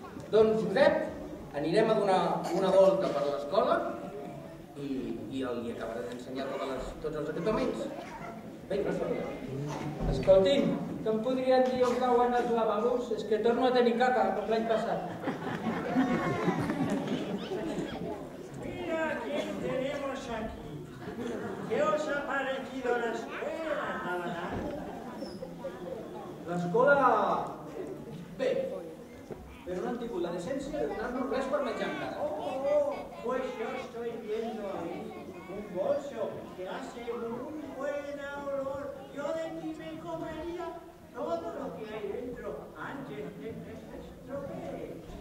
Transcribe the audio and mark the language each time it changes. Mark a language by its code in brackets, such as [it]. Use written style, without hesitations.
[ca] Doncs, Josep, anirem a donar una volta per l'escola i li acabaré d'ensenyar tots els equipaments. Vinga, som-hi. Escoltin, que em podrien dir on cauen els lavabos? És que torno a tenir caca, com l'any passat. [es] Mira quién tenemos aquí. ¿Qué os ha parecido la escuela, Navarra? [ca] L'escola... bé, però no han tingut la decència de donar-nos res per menjar encara. [es] Pues yo estoy viendo ahí un bolso que hace un buen olor. Yo de ti me comería todo lo que hay dentro antes de que se estropee.